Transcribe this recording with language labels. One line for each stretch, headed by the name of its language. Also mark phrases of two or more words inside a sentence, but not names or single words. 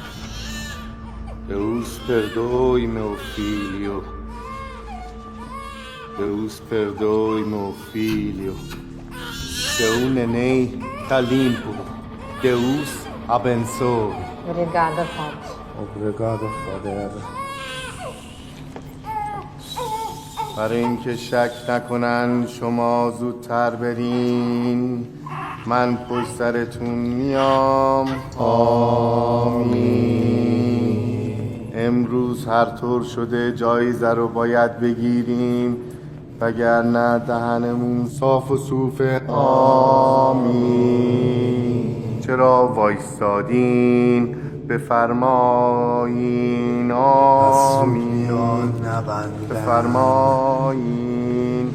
Portuguese: Deus perdoe, meu filho. Deus perdoe, meu filho. Seu neném tá limpo. Deus abençoe. Obrigada, Padre. Obrigado,
English: Father.
Persian: برای اینکه شک نکنن شما زودتر برین من پشت سرتون میام آمین امروز هر طور شده جایزه رو باید بگیریم وگرنه دهنمون صاف و صوفه آمین چرا وایستادین بفرمایین آمین بفرمایین